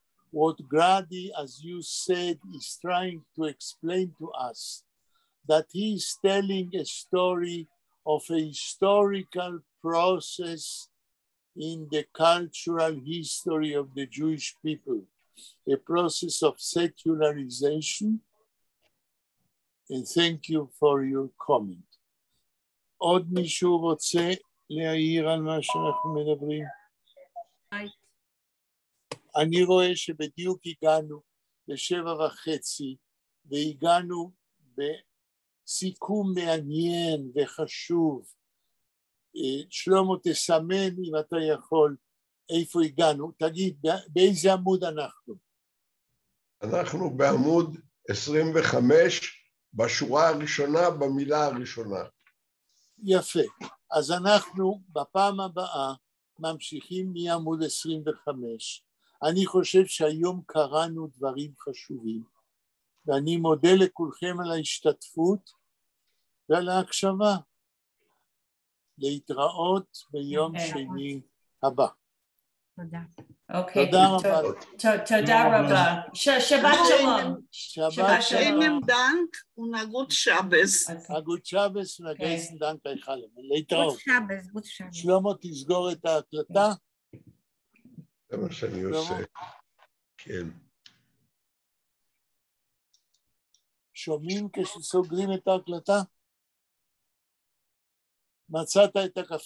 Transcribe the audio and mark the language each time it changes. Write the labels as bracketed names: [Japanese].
[English] What Grady, as you said, is trying to explain to us, that he is telling a story of a historical process in the cultural history of the Jewish people, a process of secularization. And thank you for your comment. [Hebrew] עוד מישהו רוצה להעיר על מה שאנחנו מדברים? אני רואה שבדיוק הגענו ל7:30 והגענו בסיכום מעניין וחשוב. שלמה, תסמן אם אתה יכול איפה הגענו. תגיד, באיזה עמוד אנחנו? אנחנו בעמוד 25, בשורה הראשונה, במילה הראשונה. יפה. אז אנחנו בפעם הבאה ממשיכים מעמוד 25. אני חושב שהיום קראנו דברים חשובים, ואני מודה לכולכם על ההשתתפות ועל ההקשבה. להתראות ביום שני הבא. תודה. אוקיי, תודה רבה. תודה רבה. שבת שלום. שבת [Yiddish] Schönen [Hebrew] שלום. [Yiddish] Dank und ein gut Shabbos. הגות שבס וגייסן דנק היחלם. [Hebrew] להתראות. [Yiddish] גוד שבס, גוד שבס. [Hebrew] שלמה, תסגור את ההקלטה. זה מה שאני עושה. כן. שומעים כשסוגרים את ההקלטה? מצאת את הכפתור.